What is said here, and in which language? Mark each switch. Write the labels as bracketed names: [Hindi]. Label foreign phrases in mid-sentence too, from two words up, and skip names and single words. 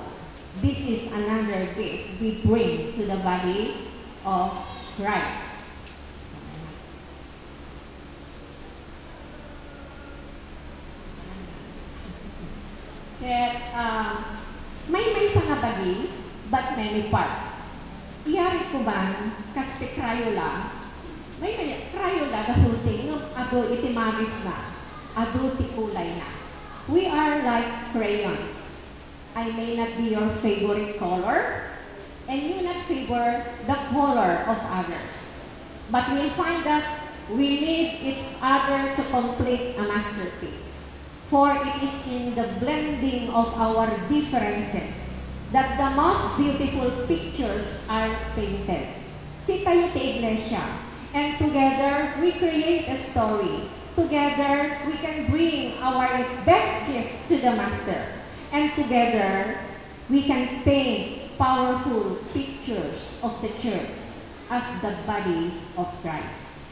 [English] This is another gift we bring to the body of Christ. [Iloko] May isa nga bagi, [English] but many parts. [Filipino] Iyari ko ba, kasi Crayola, may Crayola, [English] the thing, [Iloko] ado iti magis na, ado ti kulay na. [English] We are like crayons. I may not be your favorite color, and you not favor the color of others. But we'll find that we need each other to complete a masterpiece. For it is in the blending of our differences that the most beautiful pictures are painted. [Iloko] Si tayo ti iglesia, [English] and together we create a story. Together we can bring our best gift to the Master. And together we can paint powerful pictures of the church. as the body of Christ.